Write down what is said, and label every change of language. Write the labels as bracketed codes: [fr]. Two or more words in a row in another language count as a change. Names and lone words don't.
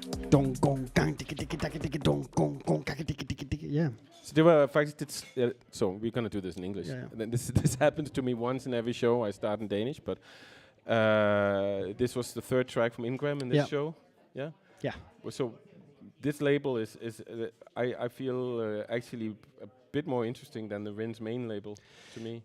[en] dong gong gang dicka dicka dicka dicka dong gong gong dicka dicka dicka dicka. Yeah. [da] Så det var faktisk det. [en] So we're gonna do this in English. Yeah. And then this happens to me once in every show. I start in Danish, but this was the third track from Ingram in this Yeah. show. Yeah. Yeah. So this label is I feel actually a bit more interesting than the Rin's main label to me.